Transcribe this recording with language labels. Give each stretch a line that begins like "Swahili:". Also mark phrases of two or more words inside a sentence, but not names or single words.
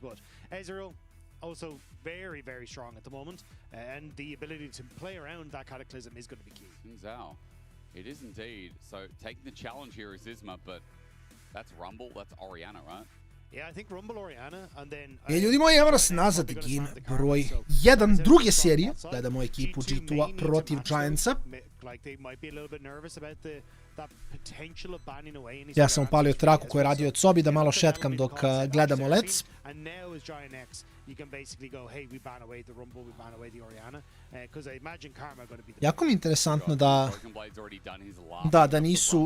English: But Ezreal, also very, very strong at the moment, and the ability to play around that Cataclysm is going to be key. Zhao, it is indeed. So taking the challenge here is Isma, but that's Rumble, that's Orianna, right? Yeah, I think Rumble Orianna, and then...
Croatian: Ljudi moji, evo nas nazad game broj 1 druge serije. Gledamo ekipu G2 protiv Giantsa. Ja sam upalio traku koju je radio od sobi da malo šetkam dok gledamo Let's. Jako mi je interesantno da nisu...